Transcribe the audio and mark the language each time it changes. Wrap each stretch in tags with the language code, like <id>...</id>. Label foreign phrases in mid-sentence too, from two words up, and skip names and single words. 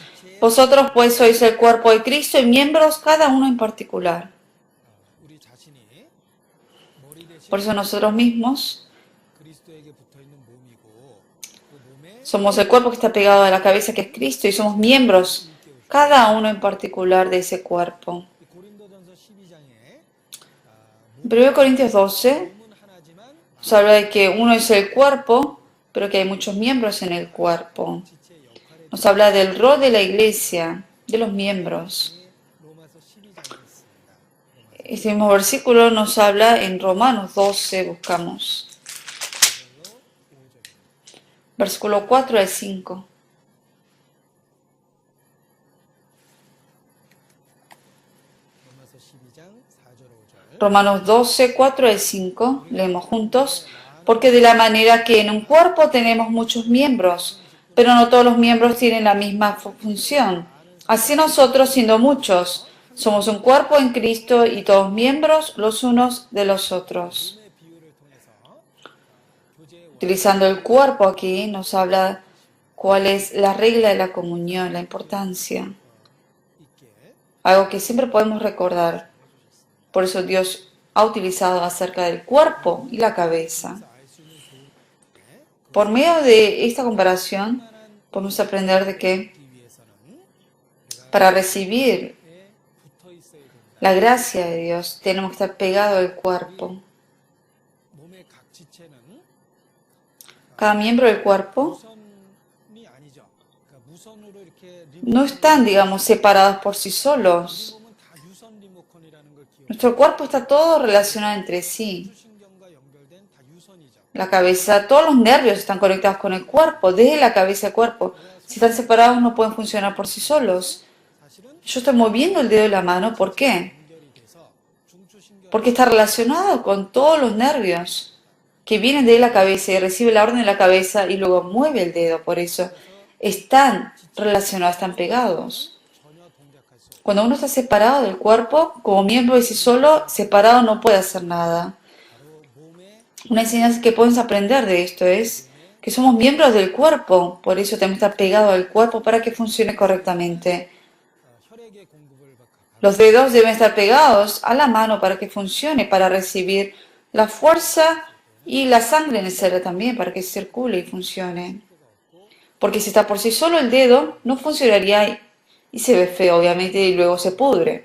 <es>Vosotros pues sois el cuerpo de Cristo y miembros cada uno en particular.</es> <ko>우리 자신이 머리 대신</ko> <es>Por eso nosotros mismos</es> <ko>그리스도에게 붙어 있는 몸이고 그 몸에</ko> <es>somos el cuerpo que está pegado a la cabeza que es Cristo y somos miembros cada uno en particular de ese cuerpo.</es> <ko>고린도전서 12장에</ko> <es>En 1 Corintios 12</es> <ko>몸은 하나지만</ko> <es>nos habla de que uno es el cuerpo, pero que hay muchos miembros en el cuerpo.</es> <ko>지체의 역할에</ko> <es>Nos habla del rol de la iglesia, de los miembros.</es> <ko>로마서 12장에 있습니다.</ko> <es>Este mismo versículo nos habla en Romanos 12, buscamos. Versículo 4 al 5.</es> <ko>로마서 12장 4절 5절</ko> <es>Romanos 12, 4 al 5. Leemos juntos. Porque de la manera que en un cuerpo tenemos muchos miembros, pero no todos los miembros tienen la misma función. Así nosotros, siendo muchos, somos un cuerpo en Cristo y todos miembros los unos de los otros.</es> <ko>몸의 비유를 통해서 교제의</ko> <es>Utilizando el cuerpo aquí nos habla cuál es la regla de la comunión, la importancia.</es> <ko>있게</ko> <es>Algo que siempre podemos recordar. Por eso Dios ha utilizado acerca del cuerpo y la cabeza.</es> <ko>알 수 있는 교훈인데</ko> <es>Por medio de esta comparación podemos aprender de que</es> <ko>이 위해서는</ko> <es>para recibir</es> <ko>에 붙어 있어야 된다.</ko> <es>la gracia de Dios tenemos que estar pegados al cuerpo.</es> <ko>몸의 각 지체는</ko> <es>Cada miembro del cuerpo</es> <ko>무선이 아니죠. 그러니까 무선으로 이렇게</ko> <es>no están, digamos, separados por sí solos.</es> <ko>몸은 다 유선 리모컨이라는 걸 기억.</ko> <es>Nuestro cuerpo está todo relacionado entre sí.</es> <ko>신경과 연결된 다 유선이죠.</ko> <es>La cabeza, todos los nervios están conectados con el cuerpo, desde la cabeza al cuerpo. Si están separados no pueden funcionar por sí solos.</es> <ko>사실은</ko> <es>Yo estoy moviendo el dedo de la mano, ¿por qué?</es> <ko>연결이 돼서 중추신경</ko> <es>Porque está relacionado con todos los nervios que vienen de la cabeza y recibe la orden de la cabeza y luego mueve el dedo. Por eso están relacionados, están pegados.</es> <ko>전혀 동작할 수 없고</ko> <es>Cuando uno está separado del cuerpo, como miembro de sí solo, separado no puede hacer nada.</es> <ko>바로 몸의</ko> <es>Una enseñanza que podemos aprender de esto es que somos miembros del cuerpo, por eso tenemos que estar pegados al cuerpo para que funcione correctamente.</es> <ko>혈액의 공급을</ko> <es>Los dedos deben estar pegados a la mano para que funcione, para recibir la fuerza y la sangre necesaria también para que circule y funcione. Porque si está por sí solo el dedo, no funcionaría y se ve feo, obviamente, y luego se pudre.</es>